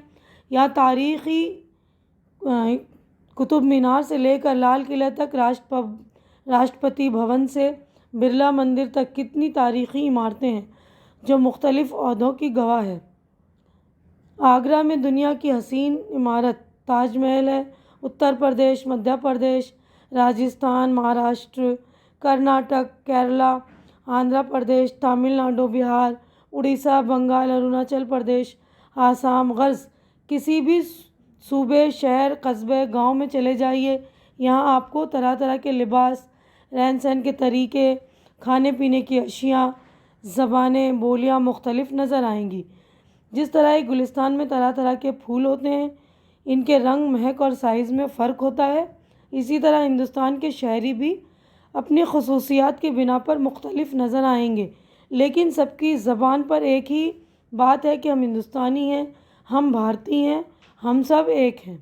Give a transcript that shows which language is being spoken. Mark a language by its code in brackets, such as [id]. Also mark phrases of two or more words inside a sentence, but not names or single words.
[ur] یہاں تاریخی قطب مینار سے لے کر لال قلعہ تک، راشٹرپتی بھون سے برلا مندر تک کتنی تاریخی عمارتیں ہیں جو مختلف عہدوں کی گواہ ہے۔ آگرہ میں دنیا کی حسین عمارت تاج محل ہے۔ اتر پردیش، مدھیہ پردیش، راجستھان، مہاراشٹر، کرناٹک، کیرلا، آندھرا پردیش، تامل ناڈو، بہار، اڑیسہ، بنگال، اروناچل پردیش، آسام، غرض کسی بھی صوبے، شہر، قصبے، گاؤں میں چلے جائیے، یہاں آپ کو طرح طرح کے لباس، رہن سہن کے طریقے، کھانے پینے کی اشیاء، زبانیں، بولیاں مختلف نظر آئیں گی۔ جس طرح ایک گلستان میں طرح طرح کے پھول ہوتے ہیں، ان کے رنگ، مہک اور سائز میں فرق ہوتا ہے، اسی طرح ہندوستان کے شہری بھی اپنی خصوصیات کی بنا پر مختلف نظر آئیں گے، لیکن سب کی زبان پر ایک ہی بات ہے کہ ہم ہندوستانی ہیں، ہم بھارتی ہیں، ہم سب ایک ہیں۔